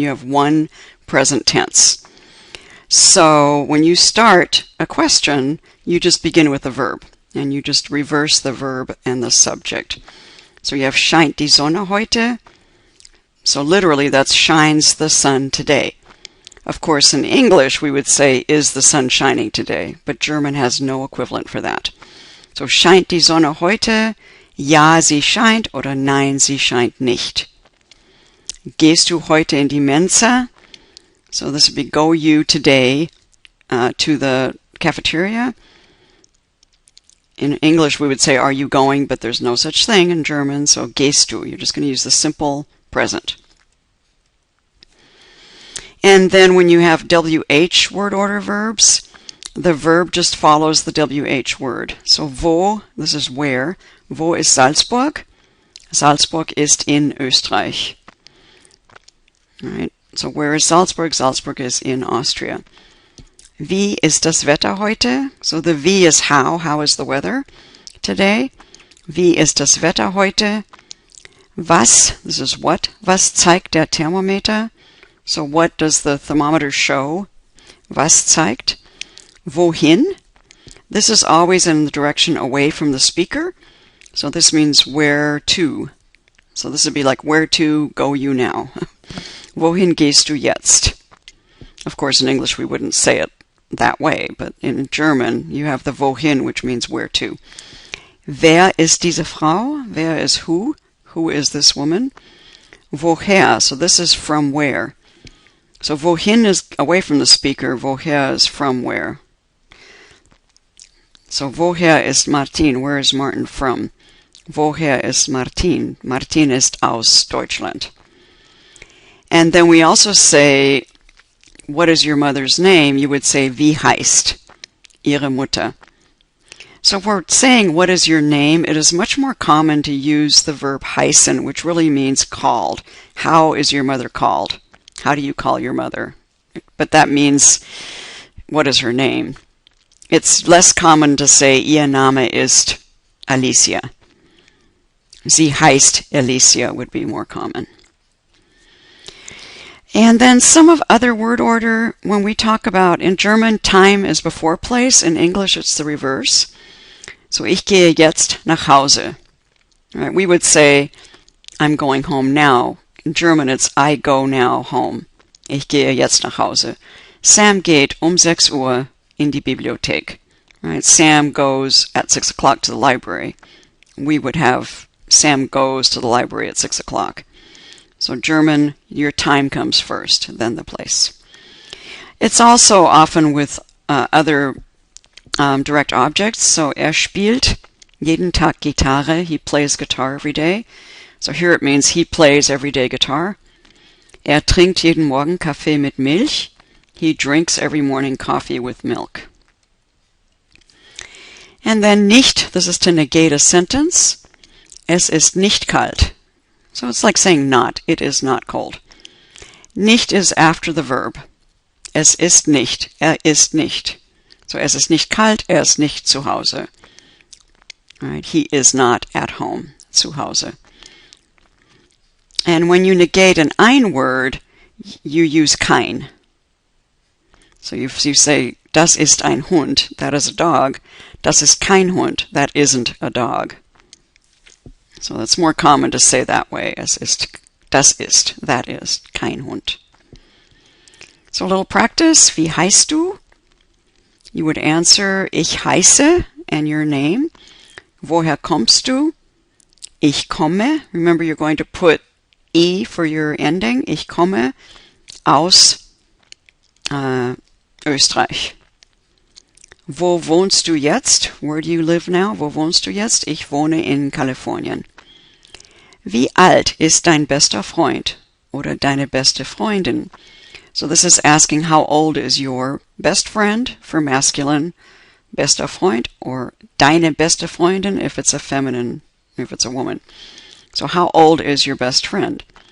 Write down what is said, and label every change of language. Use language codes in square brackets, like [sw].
[en] You have one present tense. So when you start a question, you just begin with a verb, and you just reverse the verb and the subject. So you have [de] scheint die Sonne heute? [en] So literally that's shines the sun today. Of course, in English we would say, is the sun shining today? But German has no equivalent for that. [de] So scheint die Sonne heute? Ja, sie scheint, oder nein, sie scheint nicht. Gehst du heute in die Mensa? [en] So this would be, go you today to the cafeteria? In English we would say, are you going? But there's no such thing in German, so gehst du. You're just going to use the simple present. And then when you have WH word order verbs, the verb just follows the WH word. So wo, this is where. [de] Wo ist Salzburg? Salzburg ist in Österreich. [en] All right. So where is Salzburg? Salzburg is in Austria. [de] Wie ist das Wetter heute? [en] So the wie is how. How is the weather today? [de] Wie ist das Wetter heute? Was, [en] this is what. [de] Was zeigt der Thermometer? [en] So what does the thermometer show? Was zeigt? Wohin? This is always in the direction away from the speaker. So this means where to. So this would be like, where to go you now? Wohin gehst du jetzt? Of course, in English we wouldn't say it that way, but in German you have the wohin, which means where to. [de] Wer ist diese Frau? [en] Wer is who? Who is this woman? Woher? So this is from where. So wohin is away from the speaker, woher is from where. [de] So woher ist Martin? [en] Where is Martin from? [de] Woher ist Martin? Martin ist aus Deutschland. [en] And then we also say, what is your mother's name? You would say, [de] wie heißt ihre Mutter? [en] So if we're saying, what is your name? It is much more common to use the verb heißen, which really means called. How is your mother called? How do you call your mother? But that means, what is her name? It's less common to say, [de] ihr Name ist Alicia. Sie heißt Alicia [en] would be more common. And then some of other word order, when we talk about, in German, time is before place. In English, it's the reverse. [de] So, ich gehe jetzt nach Hause. [en] Right? We would say, I'm going home now. In German, it's I go now home. [de] Ich gehe jetzt nach Hause. Sam geht 6 Uhr in die Bibliothek. [en] Right? Sam goes at 6 o'clock to the library. We would have Sam goes to the library at 6 o'clock. So German, your time comes first, then the place. It's also often with other direct objects. [de] So spielt jeden Tag Gitarre. [en] He plays guitar every day. So here it means he plays everyday guitar. [de] Trinkt jeden Morgen Kaffee mit Milch. [en] He drinks every morning coffee with milk. And then nicht, this is to negate a sentence. [de] Es ist nicht kalt. [en] So it's like saying not. It is not cold. Nicht is after the verb. Es ist nicht. Ist nicht. So es ist nicht kalt. [de] Ist nicht zu Hause. Right? [en] He is not at home. [de] Zu Hause. [en] And when you negate an ein word, you use kein. So you say, [de] das ist ein Hund. [en] That is a dog. [de] Das ist kein Hund. [en] That isn't a dog. So that's more common to say that way. Es ist, das ist, that is, kein Hund. So a little practice. [de] Wie heißt du? [en] You would answer, ich heiße, and your name. [de] Woher kommst du? Ich komme. [en] Remember, you're going to put I for your ending. [de] Ich komme aus Österreich. Wo wohnst du jetzt? [en] Where do you live now? [de] Wo wohnst du jetzt? Ich wohne in Kalifornien. Wie alt ist dein bester Freund oder deine beste Freundin? [en] So this is asking how old is your best friend for masculine, bester Freund, or deine beste Freundin if it's a feminine, if it's a woman. So how old is your best friend?